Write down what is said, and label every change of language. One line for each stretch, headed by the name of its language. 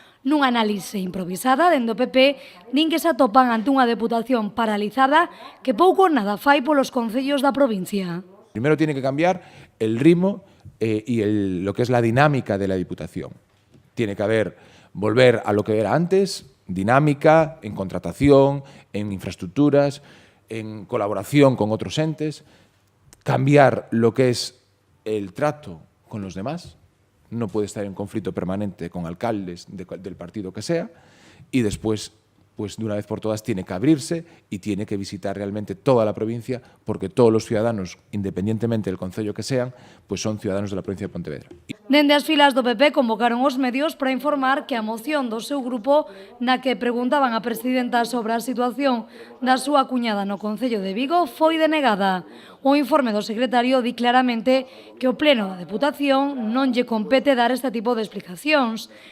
Galician: Nunha análise improvisada dende o PP, din que se atopan ante unha Deputación paralizada que pouco ou nada fai polos concellos da provincia.
Spanish: Primero tiene que cambiar el ritmo lo que es la dinámica de la Diputación. Tiene que volver a lo que era antes, dinámica, en contratación, en infraestructuras, en colaboración con otros entes, cambiar lo que es el trato con los demás, no puede estar en conflicto permanente con alcaldes del partido que sea, y después, pues de una vez por todas, tiene que abrirse y tiene que visitar realmente toda la provincia, porque todos los ciudadanos, independientemente del concello que sean, pues son ciudadanos de la provincia de Pontevedra.
Galician: Dende as filas do PP convocaron os medios para informar que a moción do seu grupo na que preguntaban a presidenta sobre a situación da súa cuñada no Concello de Vigo foi denegada. O informe do secretario di claramente que o Pleno da Deputación non lle compete dar este tipo de explicacións.